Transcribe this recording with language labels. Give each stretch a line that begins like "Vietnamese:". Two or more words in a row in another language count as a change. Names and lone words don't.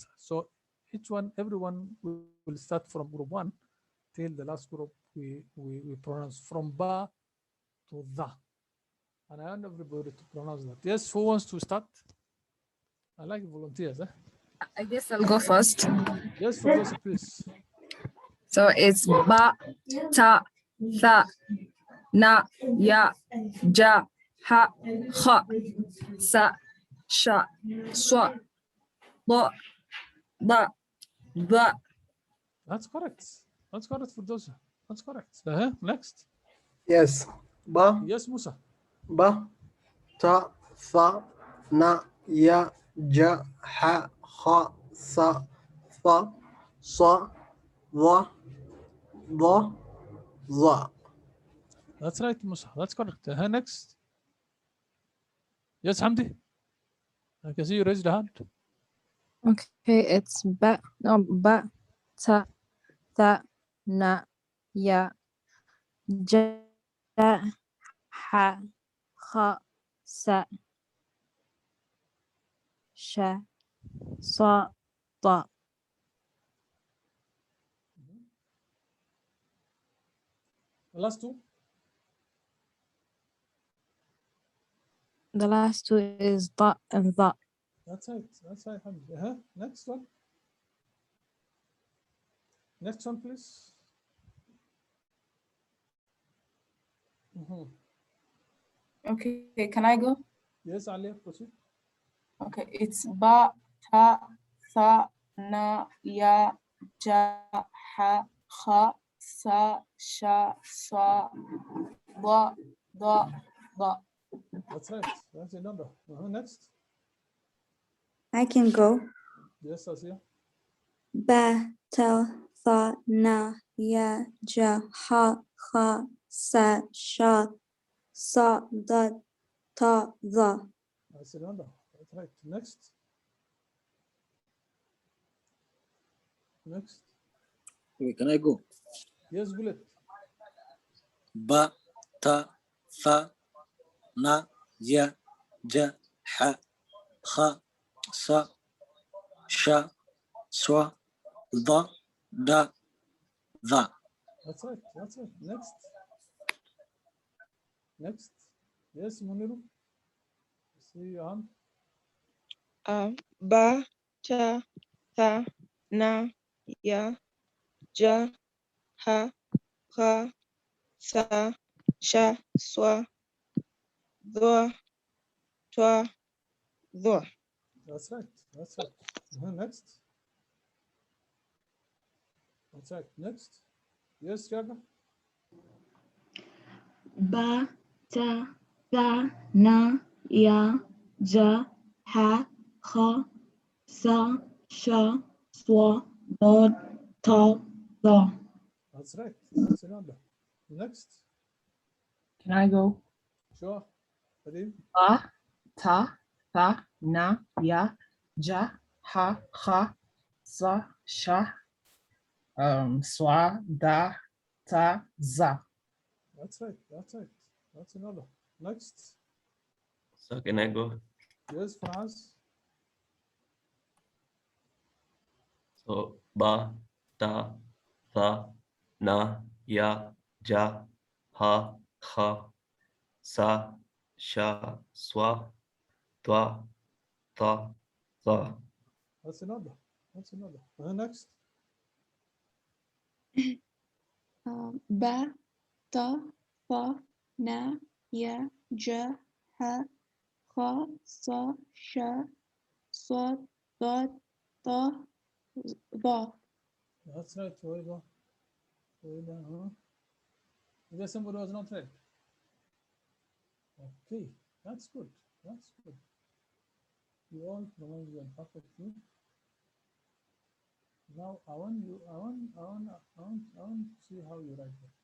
English: So everyone will start from group 1 till the last group. We pronounce from ba to the, and I want everybody to pronounce that. Yes, who wants to start? I like volunteers. I guess I'll go first. Yes, Firdausi, please. So it's
Arabic: ba, ta, tha, na, ya, ja, ha, kha, sa, sha, swa, da, da, da.
English: That's correct. Firdausi. That's correct. Next. Yes.
Arabic: Ba,
English: Yes, Musa.
Arabic: ba, ta, tha, na, ya, ja, ha, kha, sa, fa, sa, wa, da, za.
English: That's right, Musa. That's correct. Next. Yes, Hamdi. I can see you raised a hand. Okay, it's
Arabic: ba, ta, tha, na, ya, ja, ha, kha, sa, sha, sa, da.
English: The last two. The last two is da and tha. That's right, Hamdi. Next one. Next one, please. Okay, can I go? Yes, Ali, proceed. Okay, it's
Arabic: ba, ta, tha, na, ya, ja, ha, kha, sa, sha, sa, da, da, da.
English: That's right. That's a number. Next. I can go. Yes, Asia.
Arabic: Ba, ta, tha, na, ya, ja, ha, kha, sa, sha, sa, da, ta, da.
English: That's a number. That's right. Next. Can I go? Yes, Bullet.
Arabic: Ba, ta, tha, na, ya, ja, ha, kha, sa, sha, swa, da, da, da.
English: That's right. That's right. Next. Next. Yes, Muniru. See your hand.
Arabic: Ba, ta, tha, na, ya, ja, ha, kha, sa, sha, swa, dwa, twa, dwa.
English: That's right. That's right. Next. That's right. Next. Yes, Yaga.
Arabic: Ba, ta, tha, na, ya, ja, ha, kha, sa, sha, swa, dod, ta, tha.
English: That's right. That's another. Next. Can I go? Sure. Ready?
Arabic: Ba, ta, tha, na, ya, ja, ha, kha, sa, sha, swa, da, ta, za.
English: That's right. That's right. That's another. Next. So can I go? Yes, France.
Arabic: So ba, ta, tha, na, ya, ja, ha, kha, sa, sha, swa, twa, ta, za.
English: That's another. That's another. Next.
Arabic: Ba, ta, tha, na, ya, ja, ha, kha, sa, sha, swa, dot, ta, ba.
English: That's right. Wait, huh? Is there somebody who was not right? Okay, that's good. That's good. You all pronounced them perfectly. Now I want to see how you write them.